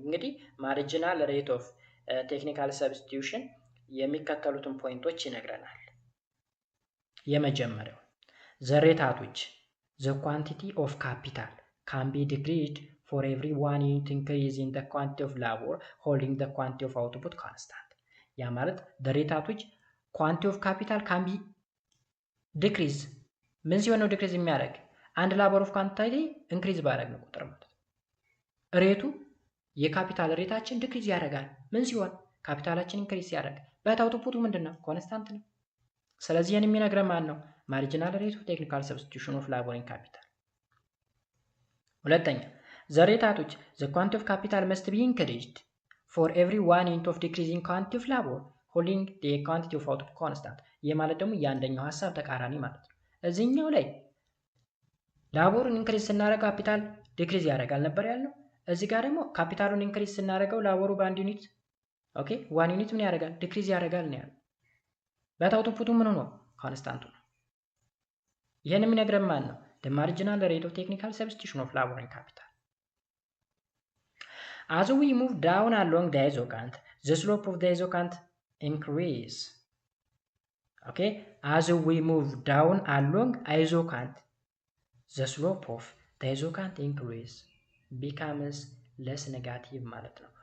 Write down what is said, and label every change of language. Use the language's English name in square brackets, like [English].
[English] እንግዲህ marginal rate of technical substitution [Amharic] የሚከተሉትን ፖይንቶች ይነግረናል። የመጀመሪያው [English] the rate at which the quantity of capital can be decreased for every one unit increase in the quantity of labor holding the quantity of output constant. [Amharic] ያ ማለት [English] the rate at which quantity of capital can be decrease [Amharic] ምን ሲሆን ነው ዲክሪዝ የሚያደርግ? አንድ ላቦር ኦፍ ኳንቲቲ ኢንክሪዝ ባደረግን ቁጥር ማለት ሬቱ የካፒታል ሬታችን ዲክሪዝ ያደርጋል። ምን ሲሆን? ካፒታላችን ኢንክሪዝ ያደርግ። በት አውትፑቱ ምንድነው? ኮንስታንት ነው። ስለዚህ ይሄን የሚነግረን ማን ነው? [English] ማርጂናል ሬት ኦፍ ቴክኒካል ሰብስቲቱሽን ኦፍ ላቦር ኢን ካፒታል። [Amharic] ሁለተኛ [English] the rate at which the quantity of capital must be increased for every one unit of decreasing quantity of labor holding the quantity of output constant. [Amharic] ይሄ ማለት ደግሞ የአንደኛው ሐሳብ ተቃራኒ ማለት ነው። እዚህኛው ላይ ላቦሩን ኢንክሪዝ ስናደርግ ካፒታል ዲክሪዝ ያደርጋል ነበር ያልነው። እዚህ ጋር ደግሞ ካፒታሉን ኢንክሪዝ ስናደርገው ላቦሩ በአንድ ዩኒት ኦኬ 1 ዩኒት ምን ያደርጋል? ዲክሪዝ ያደርጋል ነው ያለው። በት አውትፑቱ ምን ነው? ኮንስታንቱ ነው። ይሄን የሚነግረን ማን ነው? [English] the marginal rate of technical substitution of labor and capital. As we move down along the isocant, the slope of the isocant increase. Okay, as we move down along isocant, the slope of the isocant increase becomes less negative [Amharic] ማለት ነው.